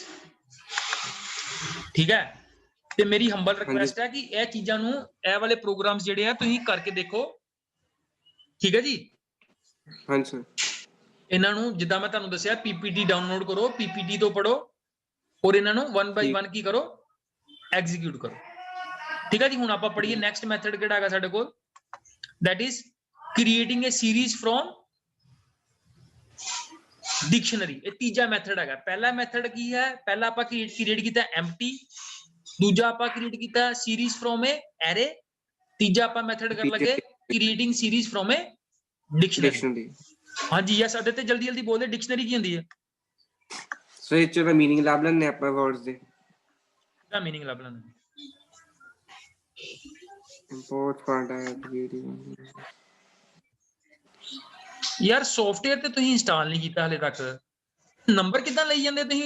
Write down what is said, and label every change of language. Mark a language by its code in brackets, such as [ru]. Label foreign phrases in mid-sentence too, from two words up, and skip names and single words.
[pa] ਠੀਕ ਹੈ, ਤੇ ਮੇਰੀ [en] humble request [pa] ਹੈ ਕਿ ਇਹ ਚੀਜ਼ਾਂ ਨੂੰ, ਇਹ ਵਾਲੇ ਪ੍ਰੋਗਰਾਮਸ ਜਿਹੜੇ ਆ ਤੁਸੀਂ ਕਰਕੇ ਦੇਖੋ। ਠੀਕ ਹੈ ਜੀ, ਹਾਂਜੀ ਸਰ। ਇਹਨਾਂ ਨੂੰ ਜਿੱਦਾਂ ਮੈਂ ਤੁਹਾਨੂੰ ਦੱਸਿਆ [en] PPT download [pa] ਕਰੋ, ਪੀਪੀਟੀ ਤੋਂ ਪੜੋ ਔਰ ਇਹਨਾਂ ਨੂੰ 1 ਬਾਈ 1 ਕੀ ਕਰੋ, ਐਗਜ਼ੀਕਿਊਟ ਕਰੋ। ਠੀਕ ਹੈ ਜੀ, ਹੁਣ ਆਪਾਂ ਪੜ੍ਹੀਏ [en] next method [pa] ਕਿਹੜਾ ਹੈਗਾ ਸਾਡੇ ਕੋਲ, [en] that is creating a series from dictionary। [pa] ਇਹ ਤੀਜਾ ਮੈਥਡ ਹੈਗਾ। ਪਹਿਲਾ ਮੈਥਡ ਕੀ ਹੈ, ਪਹਿਲਾ ਆਪਾਂ ਕ੍ਰੀਏਟ ਕੀਤਾ empty, ਦੂਜਾ ਆਪਾਂ ਕ੍ਰੀਏਟ ਕੀਤਾ [en] series from a array, [pa] ਤੀਜਾ ਆਪਾਂ ਮੈਥਡ ਕਰਨ ਲੱਗੇ [en] creating series from a dictionary। [pa] ਹਾਂਜੀ ਯਸ, ਅਦੇ ਤੇ ਜਲਦੀ ਜਲਦੀ ਬੋਲਦੇ, ਡਿਕਸ਼ਨਰੀ ਕੀ ਹੁੰਦੀ ਹੈ? ਸੋ ਇਹ ਚ ਮੀਨਿੰਗ ਲੱਭ ਲੈਣੇ ਆਪਾਂ ਵਰਡਸ ਦੇ, ਦਾ ਮੀਨਿੰਗ ਲੱਭ ਲੈਣਾ। [en] import find [pa] ਯਾਰ ਸੌਫਟਵੇਅਰ ਤੇ ਤੁਸੀਂ ਇੰਸਟਾਲ ਨਹੀਂ ਕੀਤਾ ਹਲੇ ਤੱਕ, ਨੰਬਰ ਕਿੱਦਾਂ ਲਈ ਜਾਂਦੇ ਤੁਸੀਂ?